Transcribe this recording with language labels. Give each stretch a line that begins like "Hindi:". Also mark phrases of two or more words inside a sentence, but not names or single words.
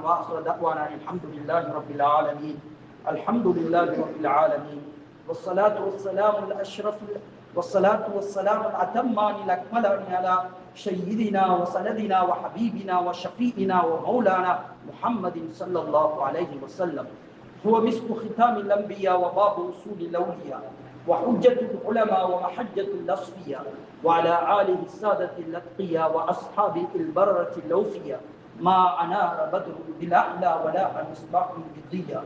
Arabic: وآخر دعوانا الحمد لله رب العالمين. الحمد لله رب العالمين. والصلاة والسلام على أشرف والصلاة والسلام التامان الأكملان على سيدنا وسندنا وحبيبنا وشفيعنا ومولانا محمد صلى الله عليه وسلم. هو مسك ختام الأنبياء وباب وصول الأولياء وحجة العلماء ومحجة الأصفياء وعلى آله السادة الأتقياء وأصحابه البررة الأوفياء ما أنار بدر بالأعلى ولا مصباح بالضياء.